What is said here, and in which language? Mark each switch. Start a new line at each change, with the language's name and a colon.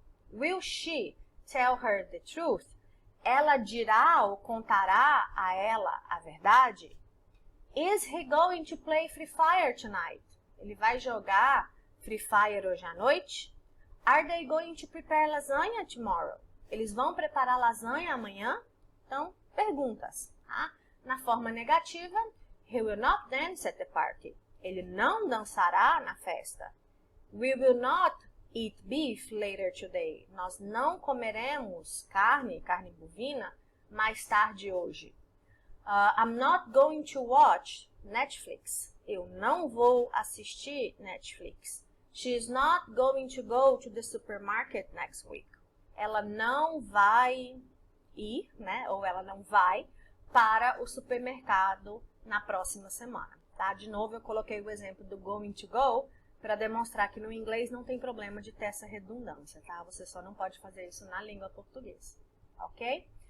English: Will she tell her the truth?
Portuguese: Ela dirá ou contará a ela a verdade?
English: Is he going to play Free Fire tonight?
Portuguese: Ele vai jogar Free Fire hoje à noite?
English: Are they going to prepare lasagna tomorrow?
Portuguese: Eles vão preparar lasanha amanhã? Então, perguntas, tá? Na forma negativa,
English: he will not dance at the party.
Portuguese: Ele não dançará na festa.
English: We will not eat beef later today.
Portuguese: Nós não comeremos carne bovina, mais tarde hoje.
English: I'm not going to watch Netflix.
Portuguese: Eu não vou assistir Netflix.
English: She's not going to go to the supermarket next week.
Portuguese: Ela não vai ir, né? Ou ela não vai para o supermercado na próxima semana, tá? De novo, eu coloquei o exemplo do going to go para demonstrar que no inglês não tem problema de ter essa redundância, tá? Você só não pode fazer isso na língua portuguesa, ok?